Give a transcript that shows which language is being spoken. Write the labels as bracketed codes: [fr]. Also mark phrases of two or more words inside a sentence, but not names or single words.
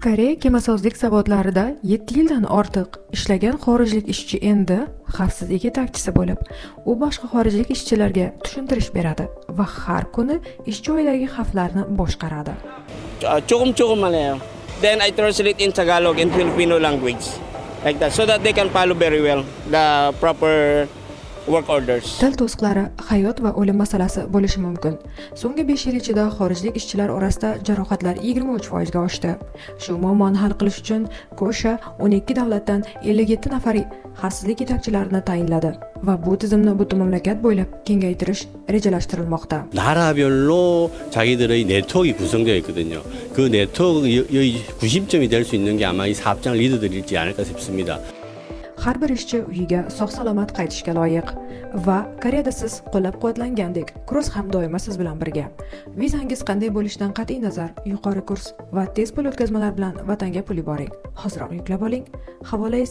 [uz] Koreya kemasozlik zavodlarida 7 yildan ortiq ishlagan xorijlik ishchi endi xavfsizlik yetakchisi bo'lib, u boshqa xorijlik ishchilarga tushuntirish beradi va har kuni ish joyidagi xavflarni boshqaradi. Chokum malaya. [en] Then I translate in Tagalog and Filipino language like that so that they can follow very well the proper work orders. [uz] Til to'siqlari hayot va o'lim masalasi bo'lishi mumkin. So'nggi 5 yil ichida xorijlik ishchilar orasida jarohatlar 23% ga oshdi. Shu muammoni hal qilish uchun Kosha 12 davlatdan 57 nafar xavfsizlik yetakchilarini tayinladi va bu tizimni butun mamlakat bo'ylab kengaytirish rejalashtirilmoqda. [ko] 나라별로 자기들의 네트워크가 구성되어 있거든요. 그 네트워크의 구심점이 될 수 있는 게 아마 이 사업장 리더들이지 않을까 싶습니다. [uz] Har bir ishchi uyiga sog'-salomat qaytishga loyiq va Koreyada siz qo'llab-quvvatlangandek, kurs ham doimo siz bilan birga. Vizangiz qanday bo'lishidan qat'iy nazar, yuqori kurs va tez pul o'tkazmalar bilan vatanga pul yuboring. Hozirroq yuklab oling.